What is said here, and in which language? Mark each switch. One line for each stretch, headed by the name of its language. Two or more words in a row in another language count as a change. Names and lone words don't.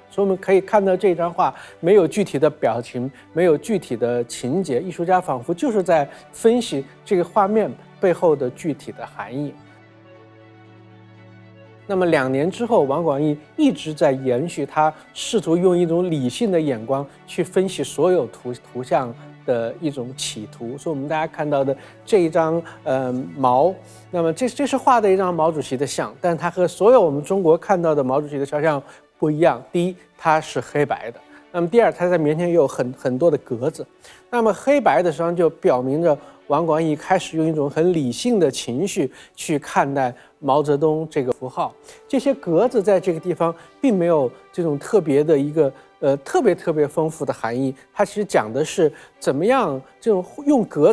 Chinese: 所以我們可以看到這張畫沒有具體的表情，沒有具體的情節，藝術家仿佛就是在分析這個畫面背後的具體的含義。那麼2年之後，王廣義一直在延續他試圖用一種理性的眼光去分析所有圖像的一種企圖。所以我們大家看到的這一張毛，那麼這是畫的一張毛主席的像，但它和所有我們中國看到的毛主席的肖像不一樣。第一，它是黑白的，那麼第二，它在面前有很多的格子。那麼黑白的實際上就表明着王廣義開始用一種很理性的情緒去看待毛澤東這個符號。這些格子在這個地方並沒有這種特別的一個特別豐富的含義，它其實講的是怎麼樣這種用格